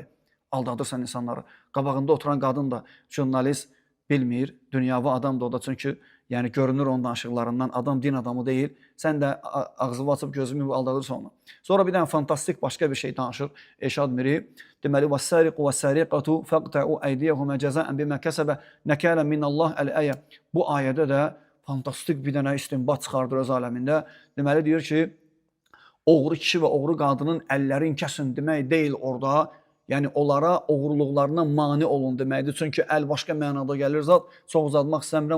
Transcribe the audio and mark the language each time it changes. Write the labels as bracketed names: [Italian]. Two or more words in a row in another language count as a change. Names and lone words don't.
[Azerbaijani] Aldadırsan insanları. Qabağında oturan qadın da jurnalist bilmir, dünyavi adam da o da. Çünki yəni görünür onun danışıqlarından, adam din adamı deyil. Sən də ağzını açıb gözümü aldadırsan onu. Sonra bir dənə fantastik başqa bir şey danışır Elşad Miri. Deməli, [Arabic] وَالسَّارِقُ وَالسَّارِقَةُ فَقْتَعُوا أَيْدِيَهُمَا جَزَاءً بِمَا كَسَبَ نَكَالًا مِنَ اللّٰهِ الْآيَةِ. [Azerbaijani] Bu ayədə də fantastik bir dənə istinbat çıxardır öz aləmində. Deməli, deyir ki, oğru kişi və oğru qadının əllərin kəsin demək deyil orada. Yəni, onlara oğurluqlarına mani olun deməkdir. Çünki əl başqa mənada gəlir zat. Çox uzatmaq istəmirəm.